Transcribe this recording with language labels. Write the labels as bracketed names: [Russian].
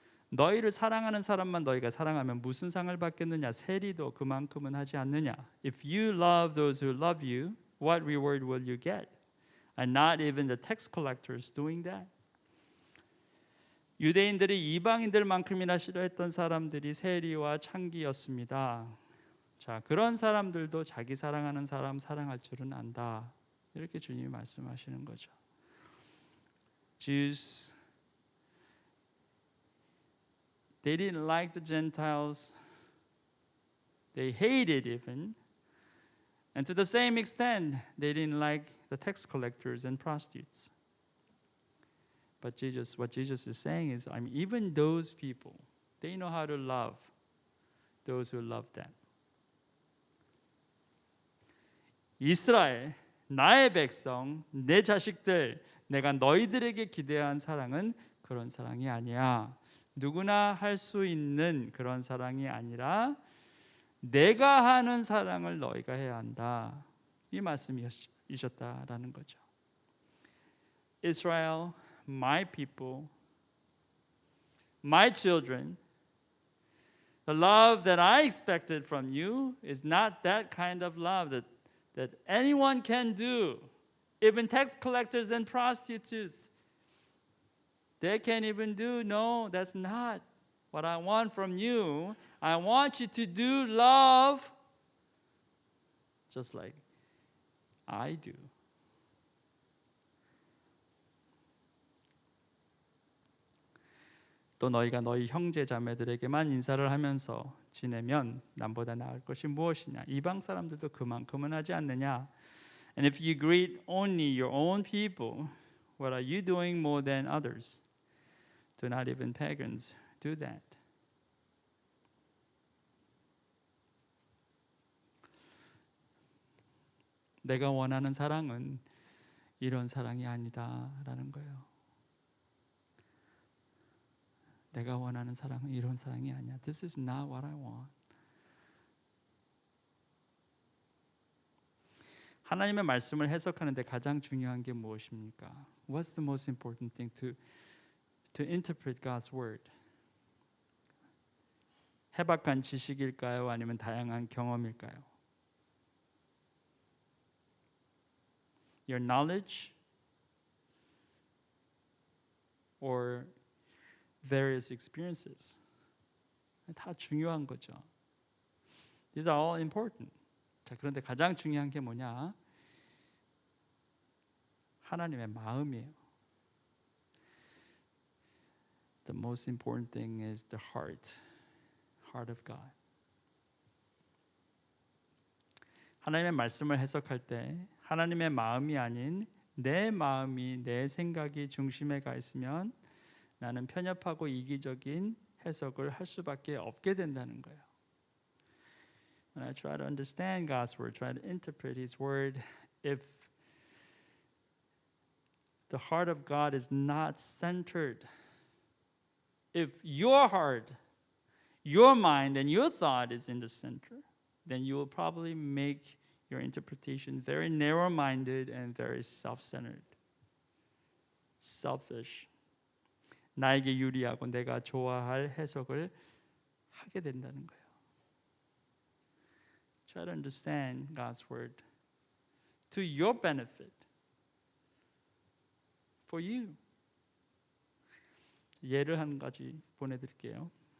[Korean] 너희를 사랑하는 사람만 너희가 사랑하면 무슨 상을 받겠느냐? 세리도 그만큼은 하지 않느냐? [English] If you love those who love you, what reward will you get? And not even the tax collectors doing that. [Korean] 유대인들이 이방인들만큼이나 싫어했던 사람들이 세리와 창기였습니다. 자, 그런 사람들도 자기 사랑하는 사람 사랑할 줄은 안다. 이렇게 주님이 말씀하시는 거죠. [English] Jews, they didn't like the Gentiles. They hated even And to the same extent, they didn't like the tax collectors and prostitutes. But what Jesus is saying is, even those people, they know how to love those who love them. [Korean] 이스라엘, 나의 백성, 내 자식들, 내가 너희들에게 기대한 사랑은 그런 사랑이 아니야. 누구나 할 수 있는 그런 사랑이 아니라 내가 하는 사랑을 너희가 해야 한다. 이 말씀이셨다라는 거죠. [English] Israel, my people, my children, the love that I expected from you is not that kind of love that anyone can do. Even tax collectors and prostitutes, they can't even do. No, that's not what I want from you. I want you to do love just like I do. [Korean] 또 너희가 너희 형제 자매들에게만 인사를 하면서 지내면 남보다 나을 것이 무엇이냐? 이방 사람들도 그만큼은 하지 않느냐? [English] And if you greet only your own people, what are you doing more than others? Do not even pagans do that. [Korean] 내가 원하는 사랑은 이런 사랑이 아니다라는 거예요. 내가 원하는 사랑은 이런 사랑이 아니야. [English] This is not what I want. [Korean] 하나님의 말씀을 해석하는데 가장 중요한 게 무엇입니까? [English] What's the most important thing to interpret God's word? [Korean] 해박한 지식일까요? 아니면 다양한 경험일까요? [English] Your knowledge or various experiences. [Korean] 다 중요한 거죠. [English] These are all important. [Korean] 자, 그런데 가장 중요한 게 뭐냐? 하나님의 마음이에요. [English] The most important thing is the heart of God. [Korean] 하나님의 말씀을 해석할 때 하나님의 마음이 아닌 내 마음이, 내 생각이 중심에 가 있으면 나는 편협하고 이기적인 해석을 할 수밖에 없게 된다는 거예요. [English] When I try to understand God's word, try to interpret His word, if the heart of God is not centered, if your heart, your mind, and your thought is in the center, then you will probably make your interpretation very narrow-minded and very self-centered, selfish. [Korean] 나에게 유리하고 내가 좋아할 해석을 하게 된다는 거예요. [English] Try to understand God's word to your benefit, for you. [Korean] 예를 한 가지 보내드릴게요.